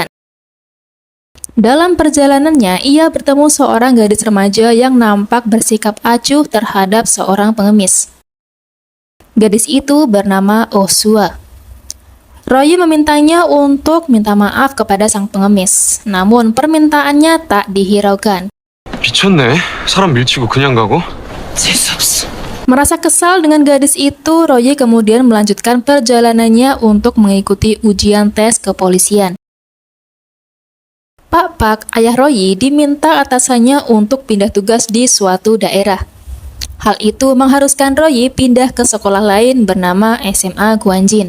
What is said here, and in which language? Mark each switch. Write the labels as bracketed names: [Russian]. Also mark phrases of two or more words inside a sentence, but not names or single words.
[Indonesian] Dalam perjalanannya, ia bertemu seorang gadis remaja yang nampak bersikap acuh terhadap seorang pengemis. Gadis itu bernama Oh Sua. Royi memintanya untuk minta maaf kepada sang pengemis, namun permintaannya tak dihiraukan. [Korean] 미쳤네. 사람 밀치고 그냥 가고? 재수없어. [Indonesian] Merasa kesal dengan gadis itu, Royi kemudian melanjutkan perjalanannya untuk mengikuti ujian tes kepolisian. Pak Park, ayah Royi, diminta atasannya untuk pindah tugas di suatu daerah. Hal itu mengharuskan Royi pindah ke sekolah lain bernama SMA Gwanjin.